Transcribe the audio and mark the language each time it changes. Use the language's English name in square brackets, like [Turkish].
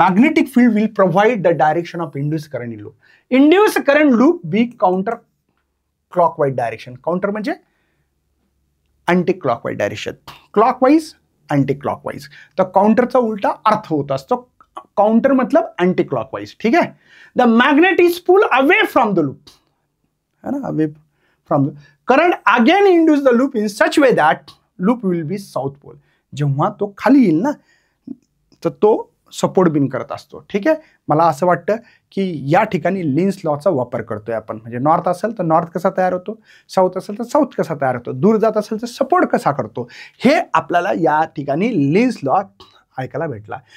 [English] Magnetic field will provide the direction of induce current in loop. Induce current loop be counter clockwise direction, [Marathi] counter म्हणजे [English] Anti clockwise direction, clockwise anti clockwise. [Marathi] तर काउंटरचा उलटा अर्थ होत असतो, counter मतलब anti clockwise, ठीक आहे. [English] the magnet is pull away from the loop, [Hindi] है ना, [English] Away from the current again induce the loop in such way that loop will be south pole. [Marathi] जेव्हा तो खाली येईल ना तर तो सपोर्ट बिन करत असतो, ठीक आहे. मला असं वाटतं की या ठिकाणी लिन्स लॉचा वापर करतोय आपण, म्हणजे नॉर्थ असेल तर नॉर्थ कसा तयार होतो, साऊथ असेल तर साऊथ कसा तयार होतो, दूर जात असेल तर सपोर्ट कसा करतो, हे आपल्याला या ठिकाणी लिन्स लॉ ऐकायला भेटला.